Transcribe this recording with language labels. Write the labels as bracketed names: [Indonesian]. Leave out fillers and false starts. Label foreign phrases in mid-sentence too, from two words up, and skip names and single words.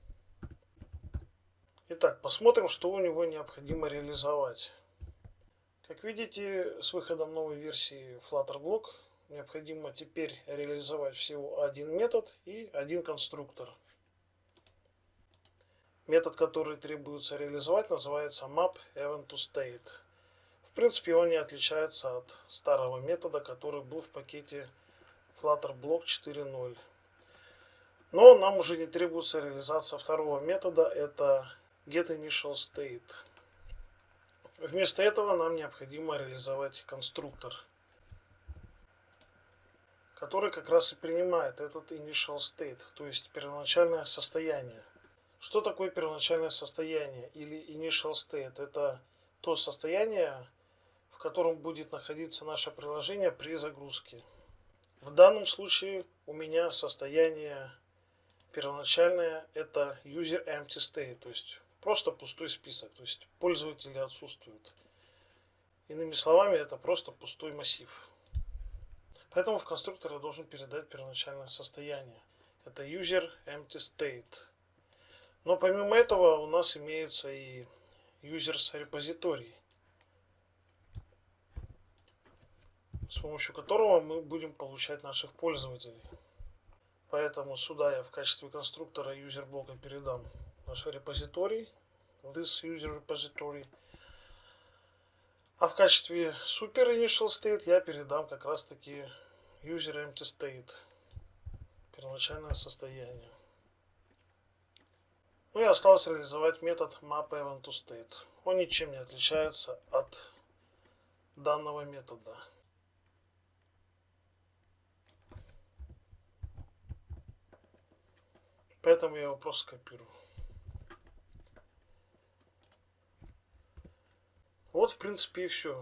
[Russian] Итак, посмотрим, что у него необходимо реализовать. Как видите, с выходом новой версии Flutterblock необходимо теперь реализовать всего один метод и один конструктор. Метод, который требуется реализовать, называется map_event_to_state. В принципе, он не отличается от старого метода, который был в пакете Flutterblock 4.0. Но нам уже не требуется реализация второго метода, это getInitialState. Вместо этого нам необходимо реализовать конструктор, который как раз и принимает этот [English] initial state, [Russian] то есть первоначальное состояние. Что такое первоначальное состояние или [English] initial state? [Russian] Это то состояние, в котором будет находиться наше приложение при загрузке. В данном случае у меня состояние первоначальное это [English] user empty state, [Russian] то есть просто пустой список, то есть пользователи отсутствуют. Иными словами, это просто пустой массив. Поэтому в конструктор я должен передать первоначальное состояние. Это [English] user empty state. [Russian] Но помимо этого у нас имеется и users репозиторий, с помощью которого мы будем получать наших пользователей. Поэтому сюда я в качестве конструктора user блока передам наш репозиторий, [English] this user repository. [Russian] А в качестве [English] super initial state [Russian] я передам как раз таки [English] user empty state, [Russian] первоначальное состояние. Ну и осталось реализовать метод map_event_to_state. Он ничем не отличается от данного метода. Поэтому я его просто копирую. Вот в принципе и все.